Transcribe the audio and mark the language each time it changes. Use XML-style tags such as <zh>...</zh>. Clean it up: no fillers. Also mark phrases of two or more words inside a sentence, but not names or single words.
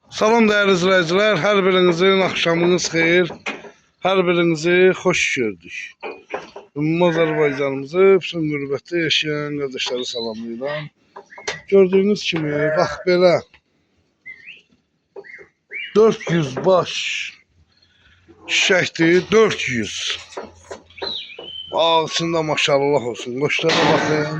<tr>Salam değerli izleyiciler, her birinizin akşamınız xeyir, her birinizi hoş gördük.</tr> <az>Ümumi Azərbaycanımızı, bütün qürbətdə yaşayan qardaşları salamlayıram. Gördüğünüz kimi, bax belə 400 baş çiçəkdir, 400. Ağzında maşallah olsun, qoçlara baxın.</az>